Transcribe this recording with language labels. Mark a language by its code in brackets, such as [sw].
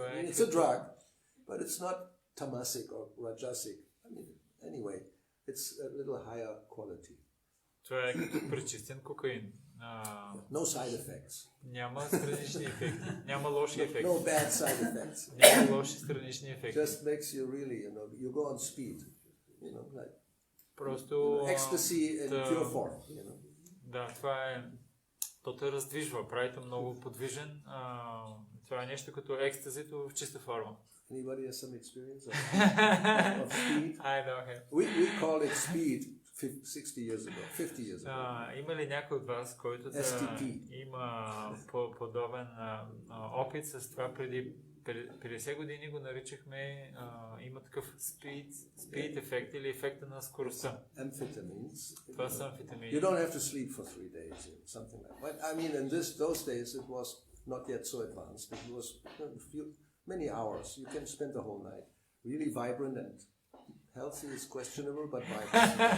[en] It's a drug, but it's not tamasic or rajasic. Anyway, it's a little higher quality. [bg] Това е като пречистен кокаин. [en] No side effects. [bg] Няма странични ефекти. Няма лоши ефекти. [en] No bad side effects. [bg] Няма лоши странични ефекти. [en] Just makes you really, you go on speed. Like [bg] просто [en] ecstasy in pure form. [bg] Да, това е. То те раздвижва, прави те много подвижен. Това е нещо като екстазито в чиста форма. [en] Anybody has some experience of speed? I know him. We call it speed 60 years ago, 50 years ago. [bg] Има ли някой от вас, който да [en] STP. [bg] има подобен опит с това? Преди 50 години го наричахме, има такъв speed ефект или ефекта на скоростта. [en] Amphetamines. [bg] Това са амфетамини. [en] You don't have to sleep for 3 days, something like that. But, I mean, in those days it was not yet so advanced. It was many hours. You can spend the whole night. Really vibrant and healthy is questionable, but vibrant.